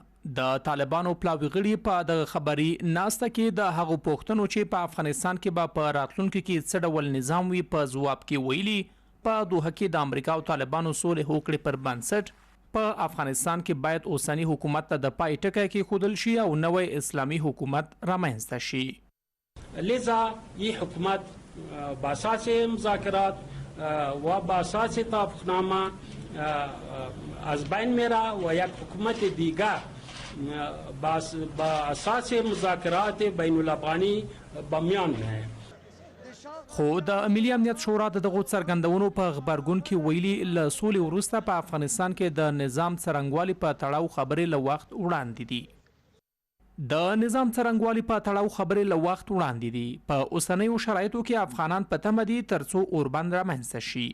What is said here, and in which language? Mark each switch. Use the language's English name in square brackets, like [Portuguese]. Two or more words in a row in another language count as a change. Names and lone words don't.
[Pashto] د طالبانو پلاوي غړي په دغه خبري ناسته کې د هغو پوښتنو چې په افغانستان کې به په راتلونکي کې څه ډول نظام وي په ځواب کې ویلي په دوحه کې د امریکا او طالبانو سولې هوکړې پر بنسټ په افغانستان کې باید اوسنی حکومت ته د پای ټکی کېښودل شي او نوی اسلامي حکومت رامنځته شي. [Persian] لذا یہ حکومت باساس مذاکرات و باساس توافقنامه از بین میره و یک حکومت دیگر با اساس مذاکرات بین الافغانی بمیان ہے. [Pashto] خو د ملي امنیت شورا د دغو څرګندونو په غبرګون کې ویلي له سولې وروسته په افغانستان کې د نظام څرنګوالي په تړاو خبرې له وخت وړاندې دي. په اوسنیو شرایطو کې افغانان په تمه دي ترڅو اوربند رامنځته شي.